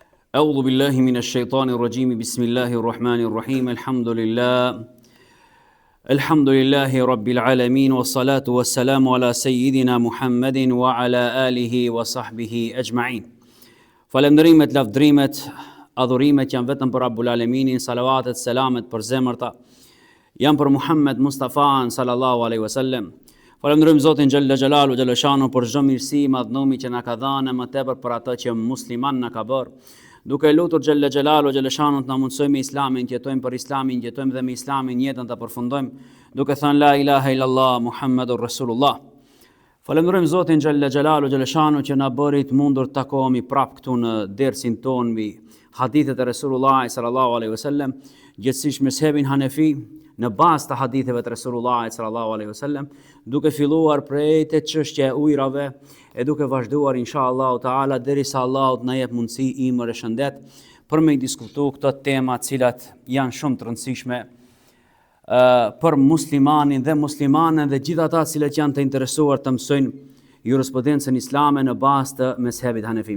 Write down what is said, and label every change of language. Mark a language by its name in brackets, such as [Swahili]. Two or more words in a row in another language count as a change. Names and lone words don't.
[Arabic] أعوذ بالله من الشيطان الرجيم بسم الله الرحمن الرحيم الحمد لله رب العالمين والصلاة والسلام على سيدنا محمد وعلى آله وصحبه أجمعين. [Albanian] Falënderimet, lavdrimet, adhurimet janë vetëm për [Arabic] رب العالمين, [Albanian] salavatet, selamet për zemërta janë për Muhammed Mustafa [Arabic] صلى الله عليه وسلم. [Albanian] Falënderojmë Zotin [Arabic] جل جلاله جل شأنه [Albanian] për çdo mirësi, madhnomi që na ka dhënë, më tepër për atë që musliman na ka bërë. Duke lutur [Arabic] جل جلاله جل شأنه [Albanian] të na mundsojmë Islamin, të jetojmë për Islamin, jetojmë dhe me Islamin jetën ta përfundojmë, duke thënë [Arabic] لا إله إلا الله محمد رسول الله. [Albanian] Falenderojmë Zotin [Arabic] جل جلاله جل شأنه [Albanian] që na bëri të mundur të takohemi prapë këtu në dersin ton mbi hadithet e Resulullah [Arabic] صلى الله عليه وسلم, [Albanian] gjithsesi mezhebin Hanefi në bazë të haditheve të Resulullah [Arabic] صلى الله عليه وسلم, [Albanian] duke filluar prej të çështje e ujrave e duke vazhduar [Arabic] إن شاء الله تعالى [Albanian] derisa Allahu na jep mundësi imër e shëndet për me diskutu këto tema të cilat janë shumë të rëndësishme për muslimanin dhe muslimanën dhe gjithë ata të cilët janë të interesuar të mësojnë jurisprudencën islame në bazë të mezhebit Hanefi.